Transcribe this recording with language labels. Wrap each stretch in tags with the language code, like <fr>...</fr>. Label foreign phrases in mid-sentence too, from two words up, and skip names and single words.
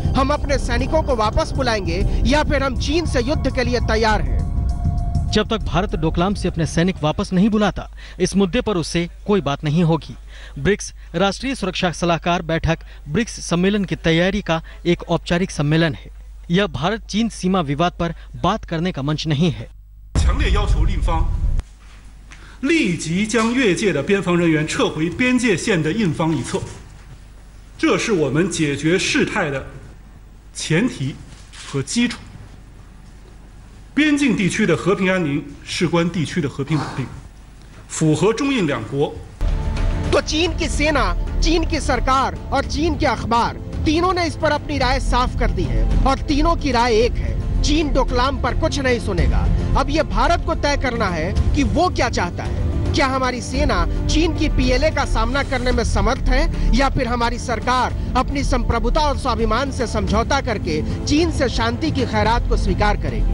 <hi>हम अपने सैनिकों को वापस बुलाएंगे या फिर हम चीन से युद्ध के लिए तैयार हैं। जब तक भारत डोकलाम से अपने सैनिक वापस नहीं बुलाता, इस मुद्दे पर उससे कोई बात नहीं होगी। ब्रिक्स राष्ट्रीय सुरक्षा सलाहकार बैठक ब्रिक्स सम्मेलन की तैयारी का एक औपचारिक सम्मेलन है। यह भारत चीन सीमा विवाद पर बात करने का मंच नहीं है।</hi> <zh>强烈要求另方立即将越界的边防人员撤回边界线的印方一侧，这是我们解决事态的前提和基础。边境地区的和平安宁事关地区的和平稳定，符合中印两国。</zh> <hi>तो चीन की सेना, चीन की सरकार और चीन के अखबार तीनों ने इस पर अपनी राय साफ कर दी है और तीनों की राय एक है, चीन डोकलाम पर कुछ नहीं सुनेगा। अब यह भारत को तय करना है कि वो क्या चाहता है। क्या हमारी सेना चीन की पीएलए का सामना करने में समर्थ है या फिर हमारी सरकार अपनी संप्रभुता और स्वाभिमान से समझौता करके चीन से शांति की खैरात को स्वीकार करेगी।</hi>